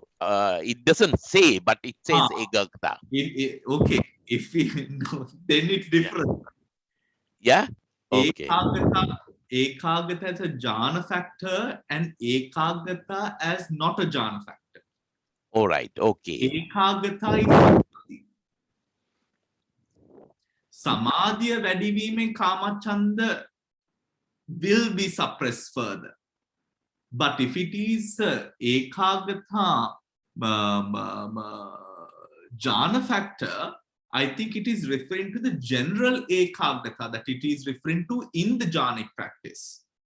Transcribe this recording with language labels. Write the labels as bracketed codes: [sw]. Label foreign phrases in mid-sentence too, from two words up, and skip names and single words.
[en] It doesn't say, but it says Ah. ekagata. Okay, if we know, then it's different. Yeah. Okay. Ekagata as a jhana factor and ekagata as not a jhana factor. All right. Okay. Ekagata is samadhi. [si] සමාධිය වැඩිවීමෙන් කාමච්ඡන්ද [en] will be suppressed further. But if it is ekagata jhana factor, I think it is referring to the general ekagata that it is referring to in the jhanic practice.